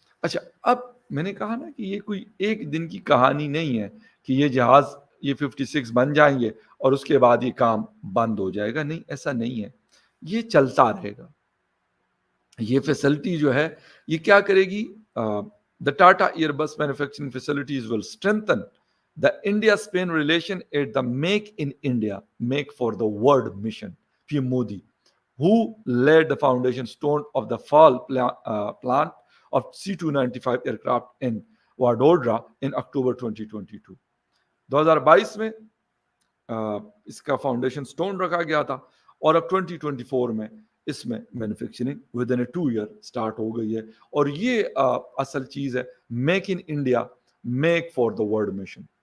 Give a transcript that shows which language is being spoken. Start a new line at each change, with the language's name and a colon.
Urdu: اچھا, اب میں نے کہا نا کہ یہ کوئی ایک دن کی کہانی نہیں ہے کہ یہ جہاز یہ 56 بن جائیں گے اور اس کے بعد یہ کام بند ہو جائے گا. نہیں, ایسا نہیں ہے, یہ چلتا رہے گا. یہ فیسلٹی جو ہے یہ کیا کرے گی؟
English: the Tata Airbus manufacturing facilities will strengthen the India-Spain relation at the Make in India, Make for the World mission. PM Modi, who laid the foundation stone of the fall plant of C295 aircraft in Vadodara in October 2022.
Urdu: 2022 میں اس کا foundation stone رکھا گیا تھا, اور اب 2024 میں اس میں manufacturing with in 2 year start ہو گئی ہے. اور یہ اصل چیز ہے, make in India make for the world mission.